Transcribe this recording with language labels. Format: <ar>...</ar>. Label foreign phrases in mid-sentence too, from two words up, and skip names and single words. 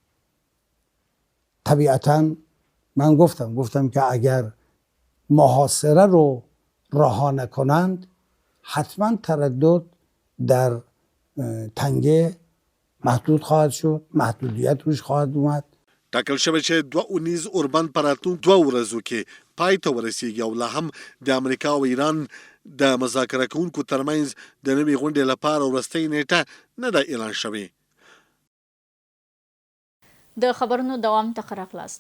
<fa>طبیعتا من گفتم که اگر محاصره رو رها نکنند حتما تردد در تنگه محدود خواهد شد، محدودیت روش خواهد اومد.</fa> <ps>ټاکل شوی چې 2 اونیز اوربند په راتلونکو 2 ورځو کې پای ته ورسیږي او لا هم د امریکا او ایران د مذاکره کوونکو ترمنځ د نوې غونډې لپاره وروستۍ نیټه نه ده اعلان شوې. د خبرونو دوام ته راغلاست.</ps>